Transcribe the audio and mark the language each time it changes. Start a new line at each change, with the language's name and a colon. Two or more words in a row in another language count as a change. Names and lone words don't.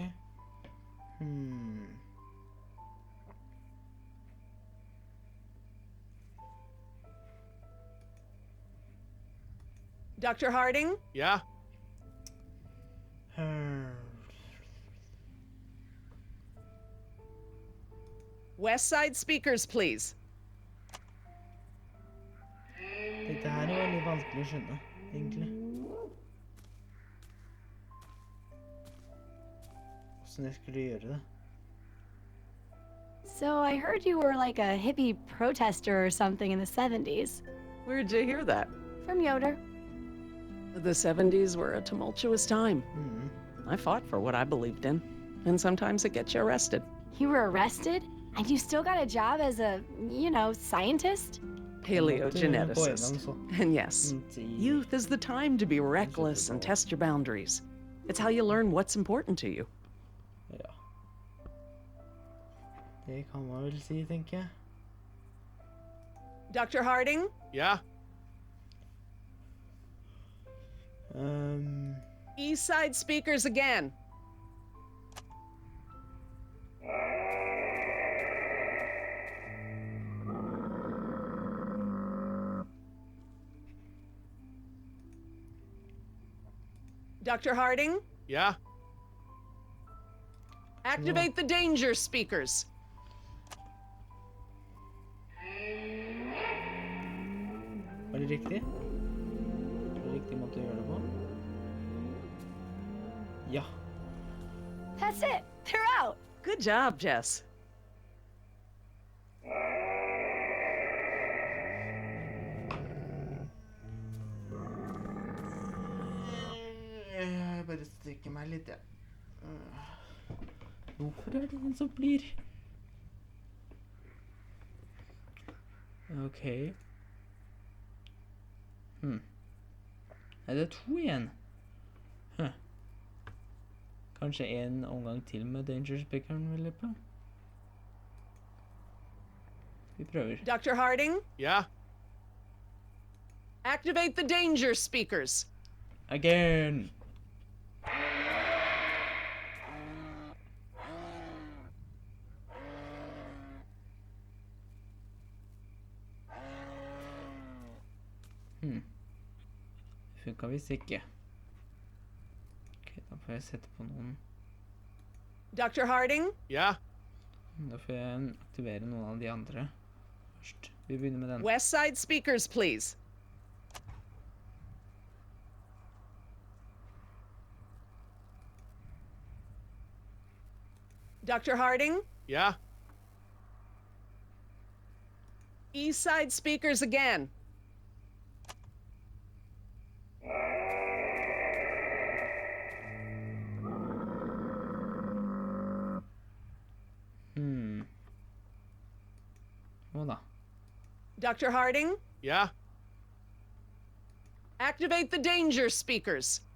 English: Dr. Harding? Yeah? West Side speakers, please.
Norwegian: Dette her er veldig vanskelig å skjønne, egentlig. Hvordan jeg skulle gjøre det.
English: So I heard you were like a hippie protester or something in the 70s. Where'd you hear that? From Yoder. The 70s were a tumultuous time. I fought for what I believed in, and sometimes it gets you arrested. You were arrested? And you still got a job as a, you know, scientist? Paleogeneticist. And yes, youth is the time to be reckless and test your boundaries. It's how you learn what's important to you.
Norwegian: Ja. Det kan man vel si, tenker jeg.
English: Dr. Harding? Yeah? East Side speakers again. Dr. Harding? Yeah? Activate the danger speakers.
Norwegian: Var det riktig? Var det riktig måte å gjøre det på? Ja.
English: That's it. They're out. Good job, Jess.
Norwegian: Jeg bare strekker meg litt, ja. Hvor er det den som blir? Ok. Er det to igjen? Kanskje en omgang til med Danger Speakeren vil jeg på? Vi prøver.
English: Dr. Harding? Yeah? Activate the danger speakers. Again!
Norwegian: Funka visst ikke. Ok, da får jeg sette på noen.
English: Dr. Harding? Yeah?
Norwegian: Da får jeg aktivere noen av de andre først. Vi begynner med den.
English: West Side speakers, please. Dr. Harding? Yeah? East Side speakers again.
Norwegian: Hva da?
English: Dr. Harding? Yeah? Activate the danger speakers.